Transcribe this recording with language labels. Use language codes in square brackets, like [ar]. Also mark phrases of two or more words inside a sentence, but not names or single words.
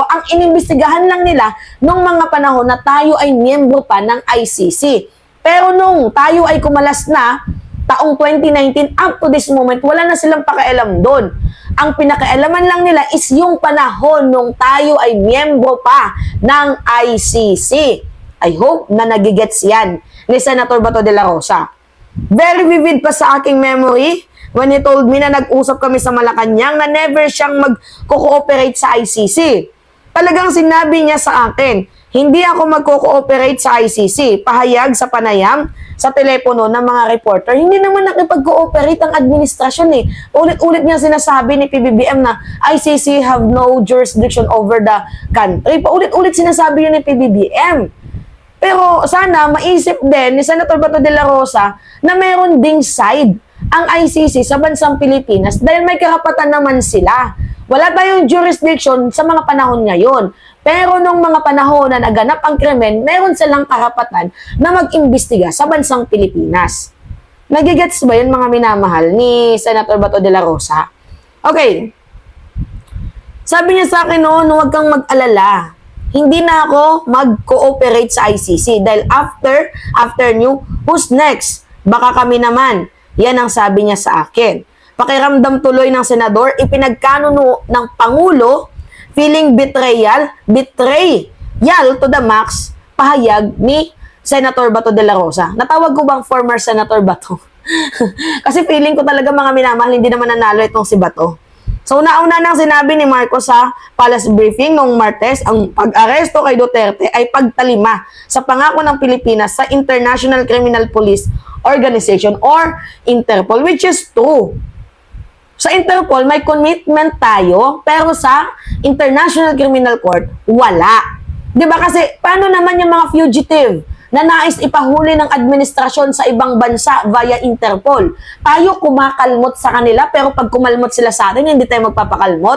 [tl] Ang inimbestigahan lang nila nung mga panahon na tayo ay miyembro pa ng ICC. Pero nung tayo ay kumalas na, taong 2019, [en] up to this moment, [tl] wala na silang pakialam doon. Ang pinakailaman lang nila is yung panahon nung tayo ay miyembro pa ng ICC. [en] I hope [tl] na nagigets yan ni Senator Bato de la Rosa. [en] Very vivid [tl] pa sa aking [en] memory when he told me [tl] na nag-usap kami sa Malacanang na never siyang mag-cooperate sa ICC. Talagang sinabi niya sa akin, hindi ako mag-cooperate sa ICC. Pahayag sa panayam sa telepono ng mga reporter. Hindi naman nakipag-cooperate ang administrasyon eh. Ulit-ulit niya sinasabi ni PBBM na [en] ICC have no jurisdiction over the country. [tl] Paulit-ulit sinasabi yun ni PBBM. Pero sana maisip din ni Senator Bato de la Rosa na meron ding side ang ICC sa bansang Pilipinas dahil may karapatan naman sila. Wala tayong jurisdiction sa mga panahon ngayon. Pero nung mga panahon na naganap ang krimen, meron silang karapatan na mag-imbestiga sa bansang Pilipinas. Nagigets ba yun, mga minamahal, ni Senator Bato de la Rosa? Okay. Sabi niya sa akin noon, huwag kang mag-alala. Hindi na ako mag-cooperate sa ICC dahil after nyo, [en] who's next? [tl] Baka kami naman. Yan ang sabi niya sa akin. Pakiramdam tuloy ng senador, ipinagkanuno ng Pangulo, [en] feeling betrayal to the max, [tl] pahayag ni Senator Bato de la Rosa. Natawag ko bang former Senator Bato? Kasi feeling ko talaga, mga minamahal, hindi naman nanalo itong si Bato. So, nauna nang sinabi ni Marcos sa Palace Briefing noong Martes, ang pag-aresto kay Duterte ay pagtalima sa pangako ng Pilipinas sa International Criminal Police Organization or Interpol, [en] which is true. [tl] Sa Interpol, may commitment tayo, pero sa International Criminal Court, wala. Diba kasi, paano naman yung mga fugitive na nais ipahuli ng administrasyon sa ibang bansa via Interpol. Tayo kumakalmot sa kanila, pero pag kumalmot sila sa atin, hindi tayo magpapakalmot.